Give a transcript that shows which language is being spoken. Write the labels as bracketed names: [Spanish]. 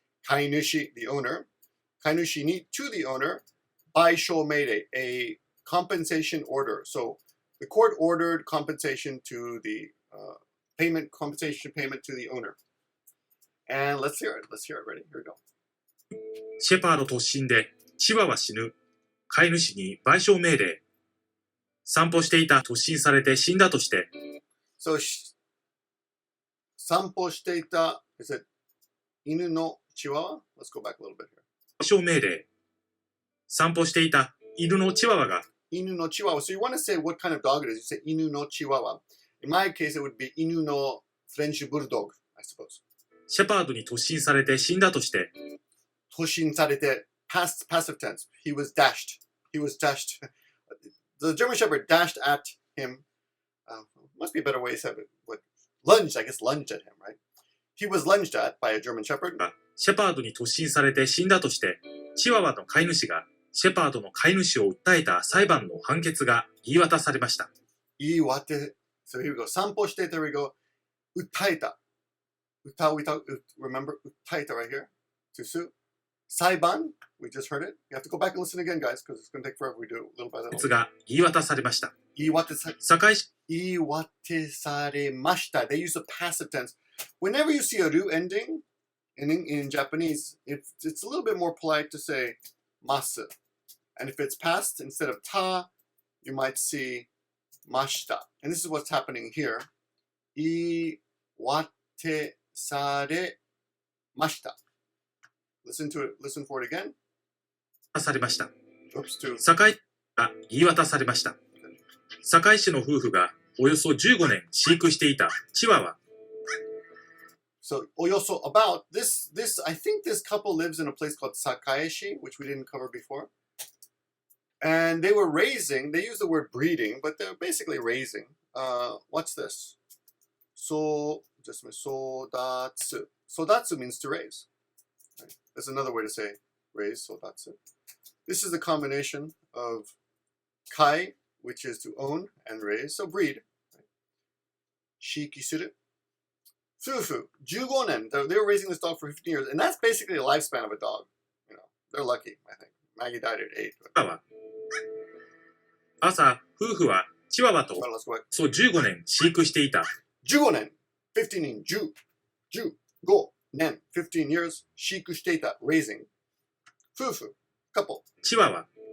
[English] Kainushi, the owner. [Japanese] Kainushi ni, [English] to the owner. [Japanese] Baishou meirei, [English] a compensation order. So the court ordered compensation to the compensation payment to the owner. And let's hear it. Let's hear it. Ready? Here we go. [Japanese] シェパード突進でチワワ死ぬ。飼い主に賠償命令。散歩していた突進されて死んだとして。 [English] So, [Japanese] 散歩していた [English] is it [Japanese] 犬のチワワ [English] Let's go back a little bit here. [Japanese] 賠償命令。散歩していた犬のチワワが。犬のチワワ [English] So you want to say what kind of dog it is. You say [Japanese] 犬の [English] チワワ In my case, it would be 犬の French bulldog, I suppose. [Japanese] シェパードに突進されて死んだとして。突進されて [English] passive tense. He was dashed. The German Shepherd dashed at him. Must be a better way to say it. What? Lunged, I guess lunged at him, right? He was lunged at by a German Shepherd. [Japanese] シェパードに突進されて死んだとして、チワワの飼い主がシェパードの飼い主を訴えた裁判の判決が言い渡されました。 [English] So here we go. [Japanese] 散歩して、 [English] there we go. uttaeta. Remember? uttaeta right here. To sue. Saiban. We just heard it. You have to go back and listen again, guys, because it's going to take forever. We do it little by little. [Japanese] 判決が言い渡されました。 [English] Sakae Shi. [Japanese] 言い渡されました. [English] They use the passive tense. Whenever you see a ru ending in Japanese, it's a little bit more polite to say masu. And if it's past, instead of ta, you might see mashita. And this is what's happening here. [Japanese] 言い渡されました. [English] Listen to it. Listen for it again. [Japanese] されました。 [English] Oops, too. [Japanese] 堺が言い渡されました。堺市の夫婦がおよそ15年飼育していたチワワ。 [English] So, oyoso, about this, I think this couple lives in a place called Sakae Shi, which we didn't cover before. And they were raising, they use the word breeding, but they're basically raising. What's this? Just sodatsu. Sodatsu means to raise. Right? That's another way to say raise, sodatsu. This is the combination of kai, which is to own and raise, so breed. Right? Shiikusuru. [Japanese] Fuufu, 15年. [English] They were raising this dog for 15 years, and that's basically the lifespan of a dog. You know, they're lucky, I think. Maggie died at 8. [Japanese] 朝、夫婦はチワワとそう15年飼育していた。 15年、15年、15年、 [English] 15 years [Japanese] 飼育していた、 [English] raising. [Japanese] 夫婦、 [English] couple. [Japanese] チワワ。